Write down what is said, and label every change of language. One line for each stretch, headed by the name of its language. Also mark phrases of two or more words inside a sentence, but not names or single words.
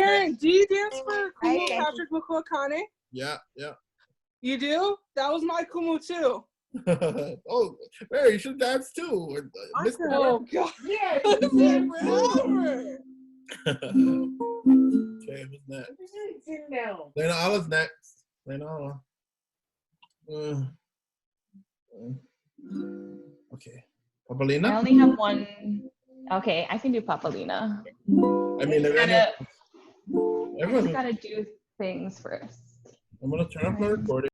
English: Karen, do you dance for Kumu Patrick Makuakane? Yeah. You do? That was my Kumu too. Oh, Mary, you should dance too. Oh God! Yeah, forever. Okay, who's next? Loina Ala's next. Loina Ala. Okay. Papalina? I only have one. Okay, I can do Papalina. I mean, I everyone just gotta do things first. I'm gonna turn off my recording.